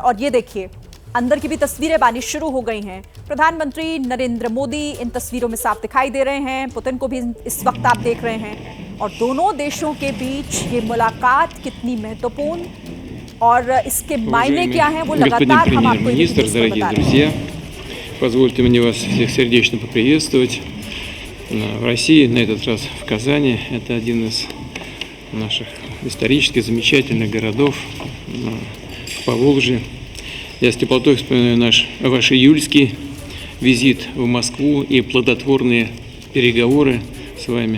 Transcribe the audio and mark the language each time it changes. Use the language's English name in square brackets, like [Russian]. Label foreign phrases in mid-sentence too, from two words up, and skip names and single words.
[Hindi] और ये देखिए, अंदर की भी तस्वीरें आनी शुरू हो गई हैं। प्रधानमंत्री नरेंद्र मोदी इन तस्वीरों में साफ दिखाई दे रहे हैं, पुतिन को भी इस वक्त आप देख रहे हैं। और दोनों देशों के बीच ये मुलाकात कितनी महत्वपूर्ण और इसके मायने क्या हैं, वो लगातार हम आपको [Russian] дорогие друзья, позвольте мне вас всех сердечно поприветствовать в России, на этот раз в Казани. Это один из наших исторически замечательных городов в Поволжье. Я с теплотой вспоминаю ваш июльский визит в Москву и плодотворные переговоры с вами.